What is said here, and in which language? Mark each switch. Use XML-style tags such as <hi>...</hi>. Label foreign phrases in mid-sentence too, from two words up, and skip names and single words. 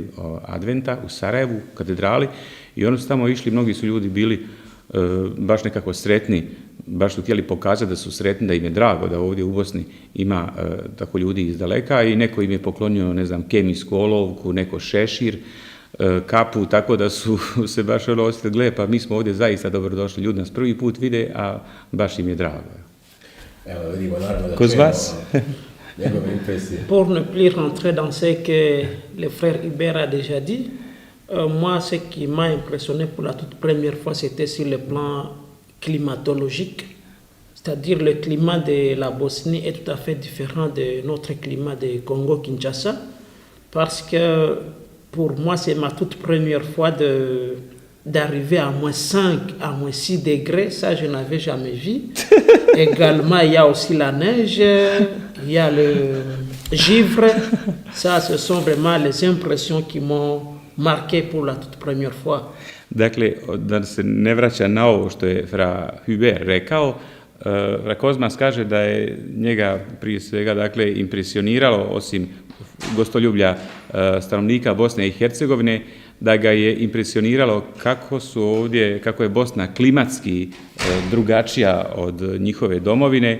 <hr>adventa u Sarajevu, u katedrali, i oni su tamo išli, mnogi su ljudi bili baš nekako sretni, baš su htjeli pokazati da su sretni, da im je drago da ovdje u Bosni ima tako ljudi iz daleka i neko im je poklonio, ne znam, kemijsku olovku, neko šešir, kapu, tako da su se baš osjetili, gle, pa mi smo ovdje zaista dobrodošli, ljudi nas prvi put vide, a baš im je drago.</hr> <bs>Evo, vidimo, naravno da čujemo njegove impresije.</bs> <fr>Pour ne plus rentrer dans ce que le frère Hubert a déjà dit, moi, ce qui m'a impressionné pour la toute première fois, c'était sur le plan climatologique. C'est-à-dire le climat de la Bosnie est tout à fait différent de notre climat de Congo-Kinshasa, parce que pour moi, c'est ma toute première fois d'arriver à moins 5, à moins 6 degrés. Ça, je n'avais jamais vu. Également, il y a aussi la neige, il y a le givre. Ça, ce sont vraiment les impressions qui m'ont marqué pour la toute première fois.</fr> <hr>Dakle, da se ne vraća na ovo što je fra Hubert rekao, fra Kozmas kaže da je njega prije svega dakle, impresioniralo, osim gostoljublja stanovnika Bosne i Hercegovine, da ga je impresioniralo kako je Bosna klimatski drugačija od njihove domovine.</hr>